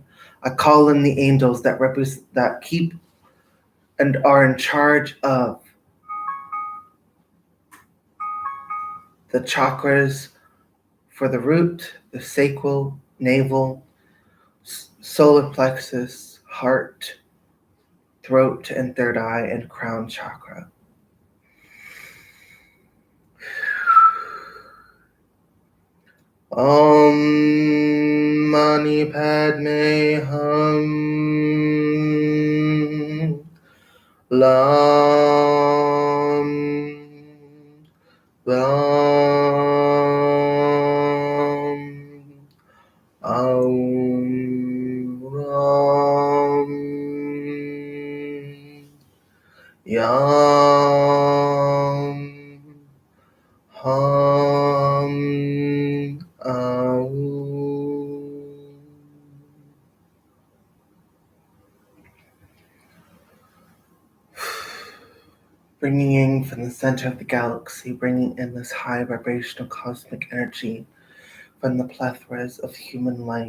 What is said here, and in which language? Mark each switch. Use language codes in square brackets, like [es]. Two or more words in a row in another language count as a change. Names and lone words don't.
[en] I call in the angels that keep and are in charge of the chakras for the root, the sacral, navel, solar plexus, heart, throat, and third eye, and crown chakra. [sa] Om Mani Padme Hum Lam Ram Aum Ram Yam Hum Aum. [en] Bringing in from the center of the galaxy, bringing in this high vibrational cosmic energy from the plethoras of human light.